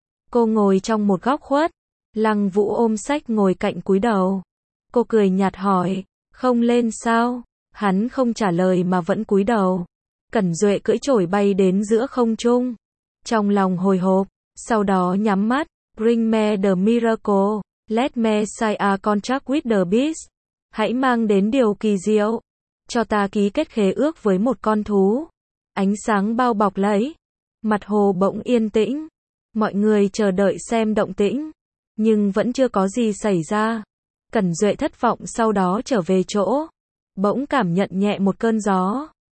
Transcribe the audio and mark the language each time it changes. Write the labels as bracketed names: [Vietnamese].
[Vietnamese] Cô ngồi trong một góc khuất, Lăng Vũ ôm sách ngồi cạnh cúi đầu. Cô cười nhạt hỏi, không lên sao? Hắn không trả lời mà vẫn cúi đầu. Cẩn Duệ cưỡi chổi bay đến giữa không trung. Trong lòng hồi hộp, sau đó nhắm mắt. [English] Bring me the miracle, let me sign a contract with the beast. [Vietnamese] Hãy mang đến điều kỳ diệu. Cho ta ký kết khế ước với một con thú. Ánh sáng bao bọc lấy. Mặt hồ bỗng yên tĩnh. Mọi người chờ đợi xem động tĩnh. Nhưng vẫn chưa có gì xảy ra. Cẩn Duệ thất vọng sau đó trở về chỗ. Bỗng cảm nhận nhẹ một cơn gió.